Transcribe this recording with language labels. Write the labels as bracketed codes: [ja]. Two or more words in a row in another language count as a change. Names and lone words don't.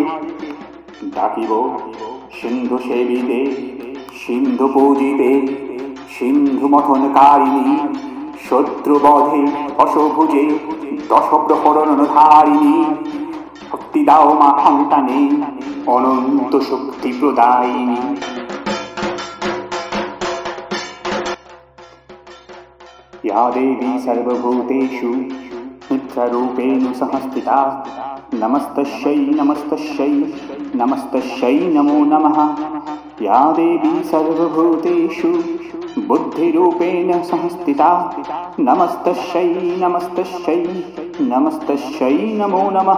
[bn] ডাকিব সিন্ধু সেবিতে, সিন্ধু পূজিতে, সিন্ধু মথনকারিণী, শত্রুবধে অশভুজে দশপ্রহরণধারিণী। শক্তি দাও মা সন্তানে, অনন্ত শক্তি প্রদায়িনী। [sa] या देवी सर्वभूतेषु नित्यरूपेण संस्थिता, नमस्तस्यै नमस्तस्यै नमस्तस्यै नमो नमः। या देवी सर्वभूतेषु बुद्धिरूपेण संस्थिता, नमस्तस्यै नमस्तस्यै नमस्तस्यै नमो नमः।